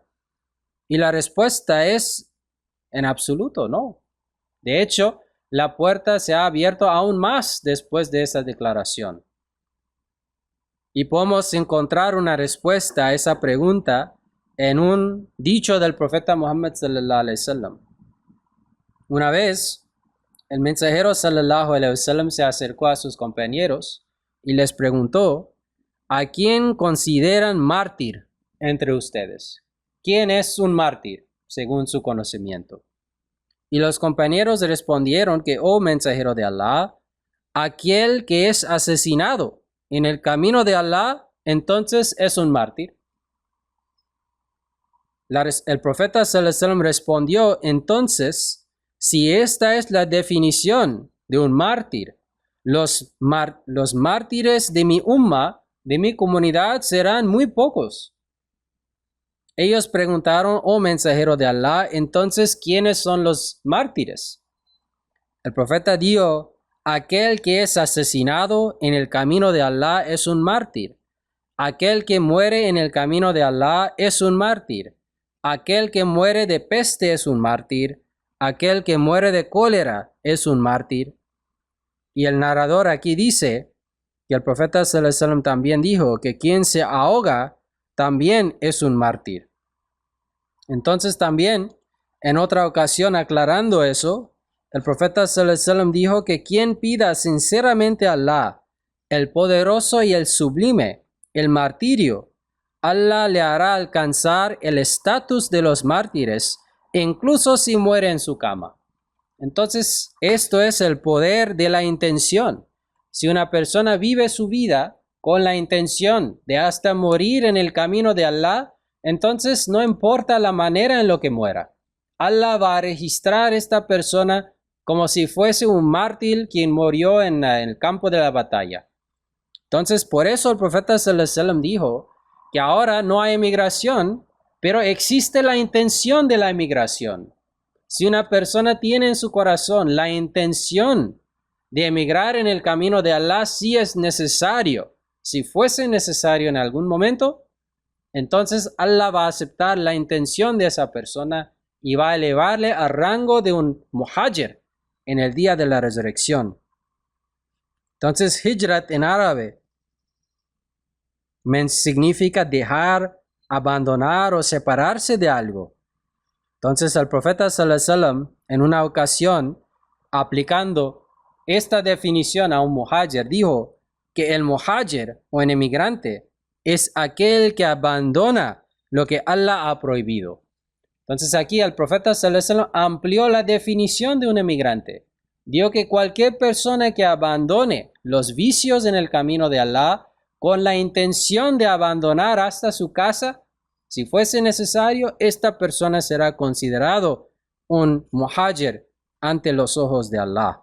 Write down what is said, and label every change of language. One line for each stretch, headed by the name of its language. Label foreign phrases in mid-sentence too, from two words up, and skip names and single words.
Spanish: Y la respuesta es en absoluto no. De hecho, la puerta se ha abierto aún más después de esa declaración. Y podemos encontrar una respuesta a esa pregunta en un dicho del profeta Muhammad
Arabic: صلى الله عليه وسلم.
Spanish: Una vez, el mensajero
Arabic: صلى الله عليه وسلم
Spanish: se acercó a sus compañeros y les preguntó: ¿a quién consideran mártir entre ustedes? ¿Quién es un mártir según su conocimiento? Y los compañeros respondieron que, oh mensajero de Allah, aquel que es asesinado en el camino de Allah, entonces es un mártir. El profeta
Arabic: صلى الله عليه وسلم
Spanish: respondió: entonces, si esta es la definición de un mártir, los mártires de mi umma, de mi comunidad, serán muy pocos. Ellos preguntaron: oh mensajero de Allah, entonces, ¿quiénes son los mártires? El profeta dijo: aquel que es asesinado en el camino de Allah es un mártir. Aquel que muere en el camino de Allah es un mártir. Aquel que muere de peste es un mártir. Aquel que muere de cólera es un mártir. Y el narrador aquí dice que el profeta
Arabic: صلى الله عليه وسلم
Spanish: también dijo que quien se ahoga también es un mártir. Entonces también, en otra ocasión aclarando eso, el profeta
Arabic: صلى الله عليه وسلم
Spanish: dijo que quien pida sinceramente a Allah, el poderoso y el sublime, el martirio, Allah le hará alcanzar el estatus de los mártires, incluso si muere en su cama. Entonces, esto es el poder de la intención. Si una persona vive su vida con la intención de hasta morir en el camino de Allah, entonces no importa la manera en la que muera. Allah va a registrar a esta persona como si fuese un mártir quien murió en el campo de la batalla. Entonces, por eso el profeta
Arabic: صلى الله عليه وسلم
Spanish: dijo que ahora no hay emigración, pero existe la intención de la emigración. Si una persona tiene en su corazón la intención de emigrar en el camino de Allah, si es necesario, si fuese necesario en algún momento, entonces Allah va a aceptar la intención de esa persona y va a elevarle al rango de un muhajir en el día de la resurrección. Entonces, hijrat en árabe significa dejar, abandonar o separarse de algo. Entonces el profeta
Arabic: صلى الله عليه وسلم
Spanish: en una ocasión, aplicando esta definición a un muhajir, dijo que el muhajir o el emigrante es aquel que abandona lo que Allah ha prohibido. Entonces aquí el profeta
Arabic: صلى الله عليه وسلم
Spanish: amplió la definición de un emigrante. Dijo que cualquier persona que abandone los vicios en el camino de Allah con la intención de abandonar hasta su casa, si fuese necesario, esta persona será considerado un muhajir ante los ojos de Allah.